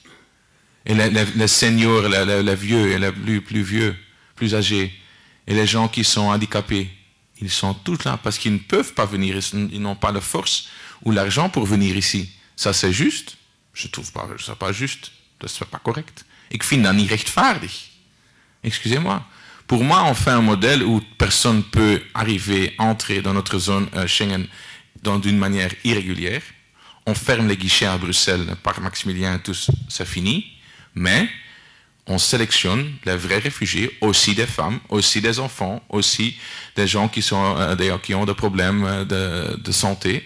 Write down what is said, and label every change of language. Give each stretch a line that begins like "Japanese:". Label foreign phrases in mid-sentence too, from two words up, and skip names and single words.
French: Et les seniors, les vieux, et les plus vieux, plus âgés, et les gens qui sont handicapés, ils sont tous là parce qu'ils ne peuvent pas venir, ils n'ont pas la force ou l'argent pour venir ici. Ça, c'est juste? Je trouve pas, ça pas juste. Ça n'est pas correct.
Dutch: Ik vind dat niet rechtvaardig.
French: Excusez-moi. Pour moi, on fait un modèle où personne ne peut arriver, entrer dans notre zone Schengen d'une manière irrégulière. On ferme les guichets à Bruxelles, le parc Maximilien et tout, c'est fini. Mais on sélectionne les vrais réfugiés, aussi des femmes, aussi des enfants, aussi des gens qui ont des problèmes de santé.